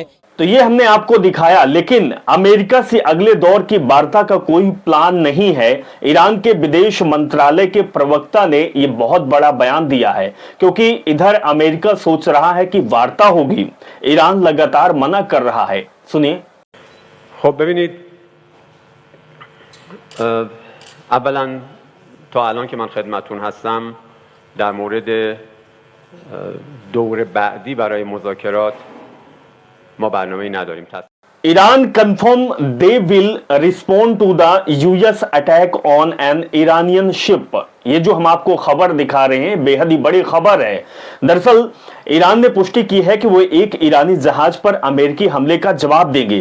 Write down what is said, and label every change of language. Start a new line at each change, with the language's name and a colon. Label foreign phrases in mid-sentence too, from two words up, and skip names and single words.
Hindi: तो ये हमने आपको दिखाया, लेकिन अमेरिका से अगले दौर की वार्ता का कोई प्लान नहीं है। ईरान के विदेश मंत्रालय के प्रवक्ता ने ये बहुत बड़ा बयान दिया है, क्योंकि इधर अमेरिका सोच रहा है कि वार्ता होगी, ईरान लगातार मना कर रहा है। सुनिए।
Persian: خب ببینید اولا تا الان که من خدمتتون هستم در مورد دور بعدی برای مذاکرات ما برنامه‌ای نداریم.
English: Iran confirm they will respond to the US attack on an Iranian ship.
Hindi: ये जो हम आपको खबर दिखा रहे हैं बेहद ही बड़ी खबर है। दरअसल ईरान ने पुष्टि की है कि वो एक ईरानी जहाज पर अमेरिकी हमले का जवाब देंगे।